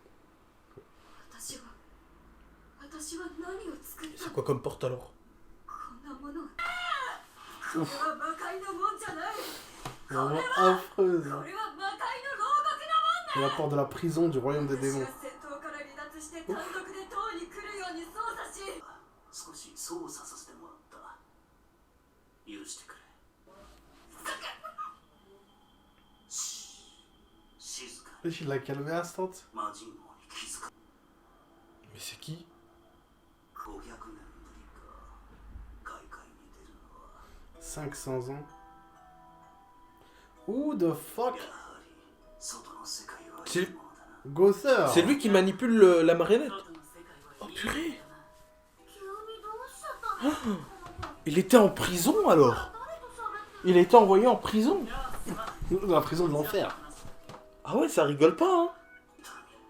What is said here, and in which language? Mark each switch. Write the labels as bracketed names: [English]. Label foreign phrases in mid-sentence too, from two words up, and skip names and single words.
[French] C'est quoi comme porte alors? Ouf. Vraiment affreuse. C'est la porte de la prison du royaume des démons. Ouf. [Japanese] 少し操作させてもらった許してくれ静か [French] Il l'a calmé instant. [Japanese] 魔人王に気づか [French] Mais c'est qui? [Japanese] 500年ぶりか外界に出るのは [French] 500 ans. [English] Who the fuck? [Japanese] やはり外の世界は [French] C'est [Japanese] いいものだな [French] Gother. c'est lui qui manipule la marionnette. Oh purée. Il était en prison alors. Il a été envoyé en prison. Dans la prison de l'enfer. Ah ouais, ça rigole pas, hein.